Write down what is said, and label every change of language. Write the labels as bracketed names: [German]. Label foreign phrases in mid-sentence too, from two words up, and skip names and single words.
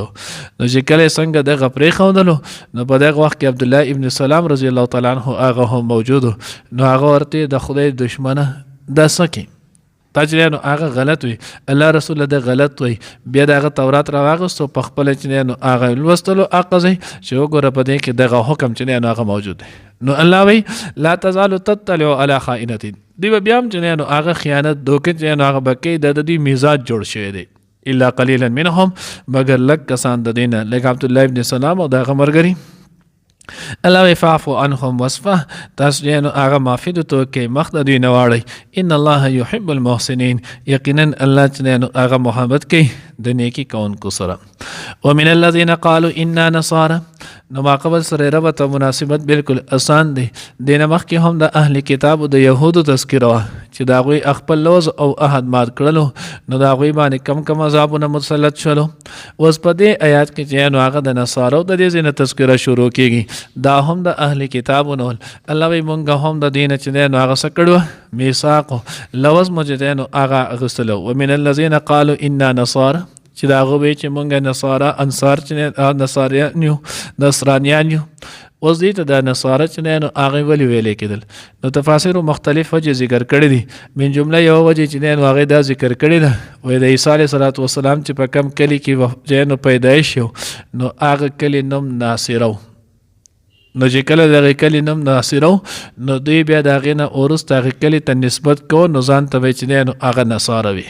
[Pashto] نو چې کله څنګه دغه پرېښودلو نو په دغه وخت کې عبدالله ابن سلام [Arabic] رضی الله تعالی عنه [Pashto] هغه هم موجود نو هغه ورته د خدای دشمنه دا څه کوي تا چې نو هغه غلط وي، الله رسول د غلط وي، بیا دغه تورات راواغستو په خپله چې نو هغه لوستلو اقضی چې وګوره په دې کې دغه حکم چې نو هغه موجود دی. نو الله وی [Arabic] لا تزال تطلع علی خائنة، [Pashto] دوی به بیا هم چې نو هغه خیانت دوکه چې نو هغه به کوي، د دوی مزاج جوړ شوی دی. [Arabic] الا قلیلا منهم، [Pashto] مگر لږ کسان د دینه لکه عبدالله ابن سلام او دغه ملګري. [Arabic] الله فاعف عنهم واصفح، [Pashto] تاسو یې نو هغه معافي د توکې مخ د دوی نه واړئ. [Arabic] ان الله يحب المحسنين، [Pashto] یقینا الله چې نو هغه محبت کوي د نیکي کوونکو سره. [Arabic] ومن الذين قالوا انا نصارى، [Pashto] نو ما قبل سره ربط مناسبت بالکل آسان دی. دینه مخکې هم د اهل کتاب د یهودو تذکره وه چې د هغوی خپل لوز او عهد مات کړلو، نو د هغوی باندې کم عذابونه مسلط شولو. اوس په دې آیات کې چې نو هغه د نصارو د دې ځای نه تذکره شروع کېږي، دا هم د اهل کتابونو الله وی مونږ هم د دین چې نو هغه څه کړو میثاق لوز مو چې نو هغه اغوستلو. [Arabic] ومن الذين قالوا انا نصارى، [Pashto] چې دا هغه وی چې مونږ نصارا انصار چې نصاریان یو نصرانیان یو. اوس دې ته د نصارا چې نو هغه ولې ویلې کېدل، نو تفاسیر مختلف وجې ذکر کړي دي. من جمله یو وجې چې نو هغه دا ذکر کړي ده، وایي د عیسی [Arabic] علیه السلام [Pashto] چې په کم کلي کې نو پیدایش شو نو هغه کلي نوم ناصره، نو چې کله دغه کلي نوم ناصره نو دوی بیا د هغې نه وروسته هغې کلي ته نسبت کو، نو ځان ته به چې نو هغه نصاره وي.